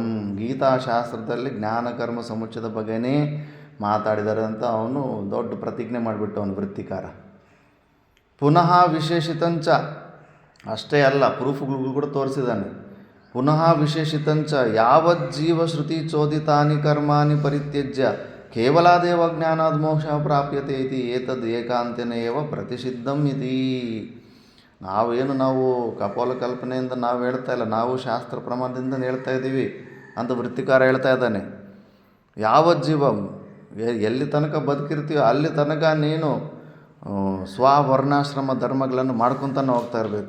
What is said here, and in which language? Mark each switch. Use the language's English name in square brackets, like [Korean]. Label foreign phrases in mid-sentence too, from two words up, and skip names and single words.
[Kannada] ಗೀತಾಶಾಸ್ತ್ರದಲ್ಲಿ ಜ್ಞಾನಕರ್ಮ ಸಮುಚ್ಚಯದ ಬಗ್ಗೆನೇ ಮಾತಾಡಿದ್ದಾರೆ ಅಂತ ಅವನು ದೊಡ್ಡ ಪ್ರತಿಜ್ಞೆ ಮಾಡಿಬಿಟ್ಟು ಅವನು ವೃತ್ತಿಕಾರ. [Sanskrit] ಪುನಃ ವಿಶೇಷಿತಂಚ, [Kannada] ಅಷ್ಟೇ ಅಲ್ಲ, ಪ್ರೂಫ್ಗಳು ಕೂಡ ತೋರಿಸಿದ್ದಾನೆ. [Sanskrit] ಪುನಃ ವಿಶೇಷಿತಂಚ ಯಾವಜ್ಜೀವ ಶ್ರುತಿ ಚೋದಿತಾನಿ ಕರ್ಮಾಣಿ ಪರಿತ್ಯಜ್ಯ ಕೇವಲಾದೇವ ಜ್ಞಾನಾದ್ ಮೋಕ್ಷ ಪ್ರಾಪ್ಯತೆ ಇತಿ ಏತದ್ ಏಕಾಂತೇನ ಏವ ಪ್ರತಿಸಿದ್ಧಂ ಇತಿ. [Kannada] ನಾವು ಕಪೋಲ ಕಲ್ಪನೆಯಿಂದ ನಾವು ಹೇಳ್ತಾ ಇಲ್ಲ, ನಾವು ಶಾಸ್ತ್ರ ಪ್ರಮಾಣದಿಂದ ಹೇಳ್ತಾ ಇದ್ದೀವಿ ಅಂತ ವೃತ್ತಿಕಾರ ಹೇಳ್ತಾ ಇದ್ದಾನೆ. ಯಾವಜ್ಜೀವ, ಎಲ್ಲಿ ತನಕ ಬದುಕಿರ್ತೀವೋ ಅಲ್ಲಿ ತನಕ ನೀನು ಸ್ವವರ್ಣಾಶ್ರಮ ಧರ್ಮಗಳನ್ನು ಮಾಡ್ಕೊತಾನೆ ಹೋಗ್ತಾ ಇರಬೇಕು.